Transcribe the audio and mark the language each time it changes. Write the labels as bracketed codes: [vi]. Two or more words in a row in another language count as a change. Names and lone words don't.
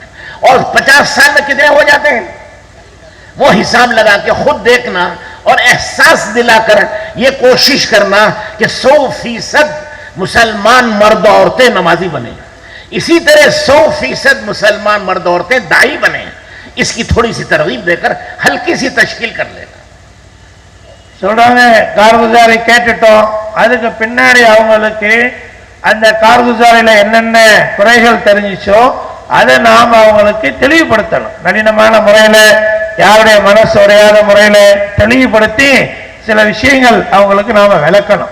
[hi] और 50 साल में कितने हो जाते हैं वो हिसाब लगा के खुद देखना और एहसास दिलाकर ये कोशिश करना कि 100% मुसलमान मर्द औरतें नमाजी बने। इसी तरह 100% मुसलमान मर्द औरतें दाई बने। इसकी थोड़ी सी तरगीब देकर हल्की सी तश्कील कर लेना। [ta] சொல்றாங்க கார்குசாரி கேட்டுட்டோம், அதுக்கு பின்னாடி அவங்களுக்கு அந்த கார்குசாரியில என்னென்ன குறைகள் தெரிஞ்சிச்சோ அதை நாம் அவங்களுக்கு தெளிவுபடுத்தணும். நளினமான முறையில, யாருடைய மனசு உடையாத முறையில தெளிவுபடுத்தி சில விஷயங்கள் அவங்களுக்கு நாம விளக்கணும்.